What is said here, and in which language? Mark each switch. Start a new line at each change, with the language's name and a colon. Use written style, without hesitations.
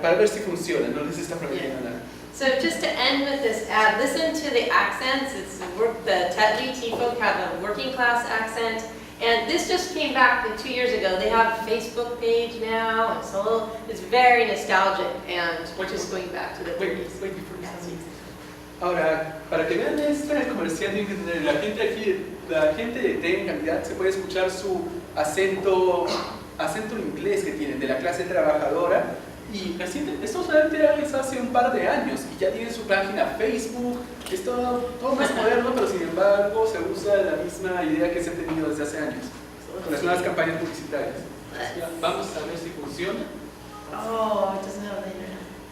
Spanish: para ver si funciona, no les está prometiendo nada.
English: So just to end with this ad, listen to the accents. It's the Tetley T-folk have a working class accent. And this just came back 2 years ago. They have a Facebook page now. It's very nostalgic and just going back to the 30s. Wait before you start.
Spanish: Ahora, para que vean este comercial, la gente aquí, la gente de T en calidad se puede escuchar su acento inglés que tienen de la clase trabajadora. Y esto solamente era hace un par de años y ya tienen su página Facebook, es todo más moderno, pero sin embargo se usa la misma idea que se ha tenido desde hace años, con las nuevas campañas publicitarias. Vamos a ver si funciona.
English: Oh, it doesn't have the internet.